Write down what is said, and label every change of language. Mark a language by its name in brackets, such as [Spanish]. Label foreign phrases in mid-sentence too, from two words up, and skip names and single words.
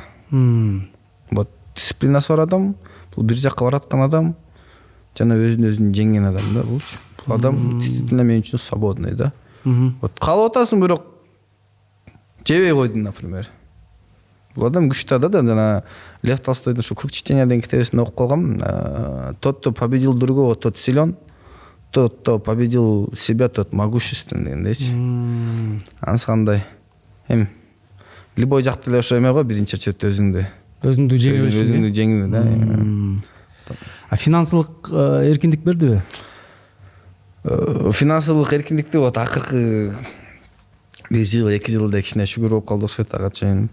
[Kyrgyz] Вот дисциплинасы бар адам, бул бир жакка бараткан адам, жана өзүн жеңген адам да булчу. Бул адам действительно мен үчүн свободный да. Вот калып атасың, бирок жебей койдун, например. Бул адам күчтүү да, жана Лев Толстойдун ушу «Круг чтения» деген китебин окуп калгам. [Russian] Тот, кто победил другого, тот силен. Тот, кто победил себя, тот могущественный дегендейчи. [Kyrgyz] Анысы кандай? Эми любой жакты эле ошо эме го, биринчи очередте өзүңдү жеңүү да. А финансылык эркиндик бердиби? Финансылык эркиндикти вот акыркы 1 жыл, 2 жылда кичине шүгүр болуп калды ошо ага чейин.